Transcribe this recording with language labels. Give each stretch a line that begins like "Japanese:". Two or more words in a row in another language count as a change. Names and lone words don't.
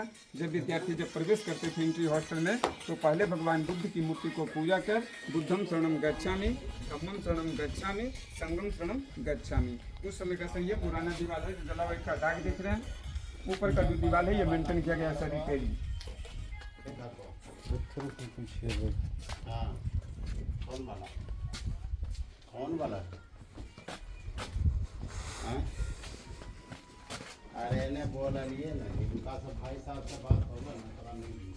Hindi: जब विद्यार्थी जब प्रवेश करते थे एंट्री हॉस्टल में, तो पहले भगवान बुद्ध की मूर्ति को पूजा कर
Pali: बुद्धम शरणम गच्छामि, धम्मम शरणम गच्छामि, संगम शरणम गच्छामि।
Hindi: उस समय का सही है। पुराना दीवार है, जो जला हुआ का दाग दिख रहे हैं। ऊपर का जो दीवार है, ये मेंटेन किया गया है रिपेयरिंग। कौन वाला? अरे ने बोला लिए ना, इनका सब भाई साहब से बात होगा ना।